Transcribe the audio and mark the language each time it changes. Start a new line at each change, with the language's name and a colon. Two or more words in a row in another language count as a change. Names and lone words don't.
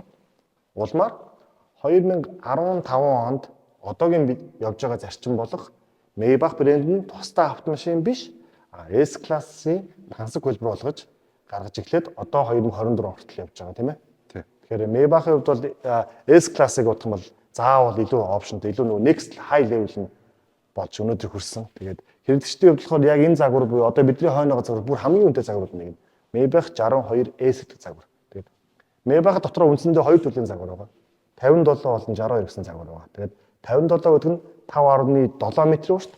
Mongolian: Улмаар 2015 онд одоогийн явж байгаа зарчим болох Maybach брэнд нь тусдаа автомашин биш S-классын тансаг хөлбөр болгож гаргаж эхлээд одоо 2024 хүртэл явж байгаа тийм ээ. Тий. Тэгэхээр Maybach-ийн хувьд бол S class-ыг бодох юм бол заавал илүү опшнтэй, илүү нөгөө
English: next high level
Mongolian: нь болж өнөөдөр хүрсэн. Тэгээд хэрэглэгчдийн хувьд болохоор яг энэ загвар буюу одоо бидний хойноогоо загвар бүр хамгийн үнэтэй загварууд нэг нь Maybach 62S гэдэг загвар. Тэгээд Maybach дотроо үндсэндээ хоёр төрлийн загвар байгаа. 57 болон 62 гэсэн загвар байгаа. Тэгээд 57 гэдэг нь 5.7 м шүү дээ.